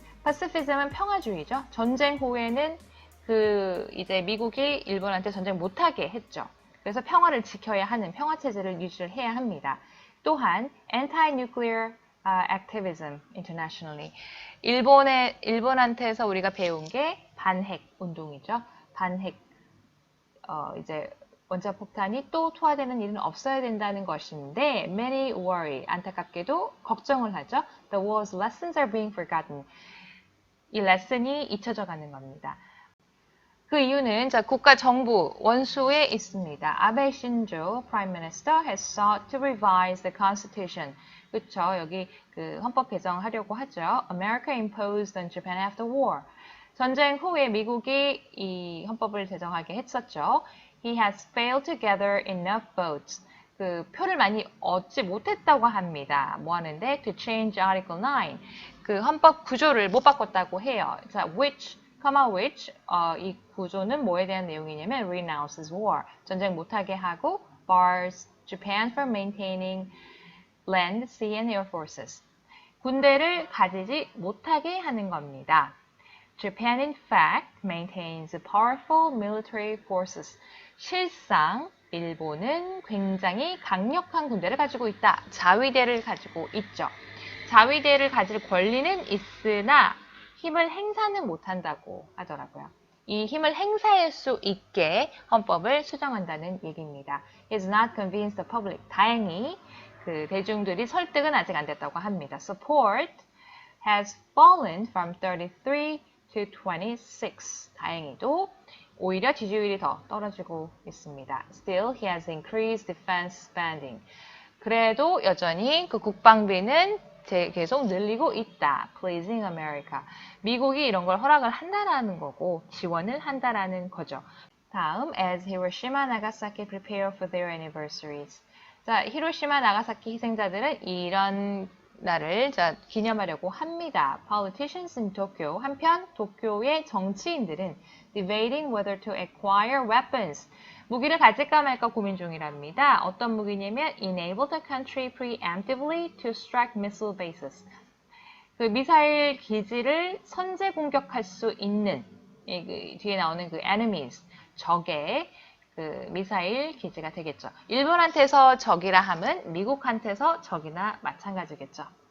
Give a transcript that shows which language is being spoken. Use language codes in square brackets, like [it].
[ko] 파시피즘은 평화주의죠. 전쟁 후에는 이제 미국이 일본한테 전쟁 못하게 했죠. 그래서 평화를 지켜야 하는 평화 체제를 유지를 해야 합니다. [en] 또한 anti-nuclear activism internationally. [ko] 일본한테서 우리가 배운 게 반핵 운동이죠. 반핵, 이제 원자폭탄이 또 투하되는 일은 없어야 된다는 것인데 [en] many worry, [ko] 안타깝게도 걱정을 하죠. [en] The war's lessons are being forgotten. [ko] 이 레슨이 잊혀져 가는 겁니다. 그 이유는 국가 정부 원수에 있습니다. [en] 아베 신조 Prime Minister has sought to revise the Constitution. [ko] 그렇죠. 여기 헌법 개정하려고 하죠. [en] America imposed on Japan after war. [ko] 전쟁 후에 미국이 이 헌법을 제정하게 했었죠. [en] He has failed to gather enough votes. [ko] 표를 많이 얻지 못했다고 합니다. 뭐 하는데? [en] To change Article 9. [ko] 헌법 구조를 못 바꿨다고 해요. 자, which, 이 구조는 뭐에 대한 내용이냐면 [en] renounces war. [ko] 전쟁 못하게 하고 [en] bars Japan from maintaining land, sea and air forces. [ko] 군대를 가지지 못하게 하는 겁니다. [en] Japan in fact maintains powerful military forces. [ko] 실상 일본은 굉장히 강력한 군대를 가지고 있다. 자위대를 가지고 있죠. 자위대를 가질 권리는 있으나 힘을 행사는 못한다고 하더라고요. 이 힘을 행사할 수 있게 헌법을 수정한다는 얘기입니다. [en] He has not convinced the public. [ko] 다행히 그 대중들이 설득은 아직 안 됐다고 합니다. [en] Support has fallen from 33 to 26. [ko] 다행히도 오히려 지지율이 더 떨어지고 있습니다. [en] Still, he has increased defense spending. [ko] 그래도 여전히 그 국방비는 계속 늘리고 있다. [en] Pleasing America. [ko] 미국이 이런 걸 허락을 한다라는 거고 지원을 한다라는 거죠. [en] 다음, as Hiroshima, Nagasaki prepare for their anniversaries. [ko] 자, 히로시마, 나가사키 희생자들은 이런 날을 기념하려고 합니다. [en] Politicians in Tokyo. [ko] 한편 도쿄의 정치인들은 [en] debating whether to acquire weapons. [ko] 무기를 가질까 말까 고민 중이랍니다. 어떤 무기냐면 [en] enable the country preemptively to strike missile bases. [ko] 그 미사일 기지를 선제 공격할 수 있는 뒤에 나오는 그 enemies, 적의 그 미사일 기지가 되겠죠. 일본한테서 적이라 함은 미국한테서 적이나 마찬가지겠죠.